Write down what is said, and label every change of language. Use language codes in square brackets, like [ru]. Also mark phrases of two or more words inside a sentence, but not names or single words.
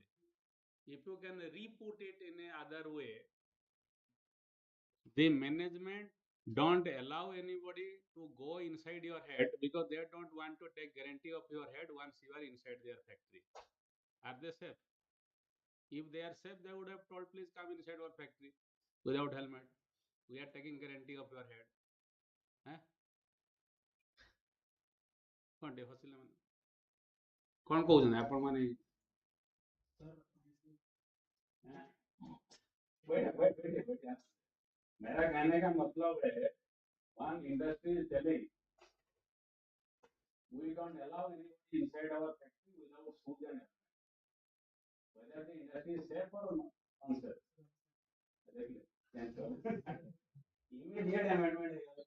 [en] If you can re-put it in a other way, the management don't allow anybody to go inside your head because they don't want to take guarantee of your head once you are inside their factory. Are they safe? If they are safe, they would have told, please come inside our factory without helmet. We are taking guarantee of your head. Huh? [or] କ'ଣ ଟିକେ ହସିଲେ ମାନେ କ'ଣ କହୁଛନ୍ତି ଆପଣମାନେ? [hi] मेरा कहने का मतलब है [en] one industry is telling we don't allow anybody inside our factory without food and whether the industry is safe or not unsafe. Immediate amendment.